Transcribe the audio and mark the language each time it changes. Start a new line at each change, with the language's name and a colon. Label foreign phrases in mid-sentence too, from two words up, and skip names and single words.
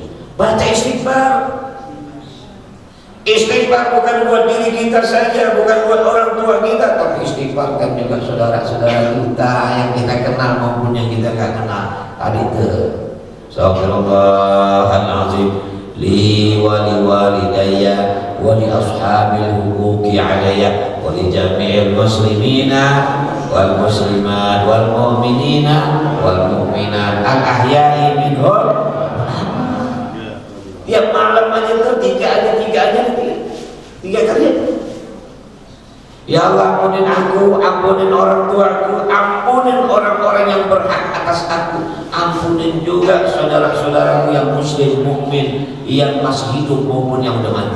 Indonesian: Baca istighfar. Istighfar bukan buat diri kita saja, bukan buat orang tua kita, tapi istighfar kan juga saudara-saudara kita yang kita kenal maupun yang kita gak kenal. Tadi itu
Arabic: أستغفر الله العظيم لي ولوالدي ولأصحاب الحقوق علي ولجميع المسلمين والمسلمات والمؤمنين والمؤمنات الأحياء منهم.
Indonesian: Tiap malam aja tuh tiga kali. Ya Allah, ampunin aku, ampunin orang tuaku, ampunin orang-orang yang berhak atas aku, ampunin juga saudara-saudaraku yang muslim mukmin yang masih hidup maupun yang udah mati.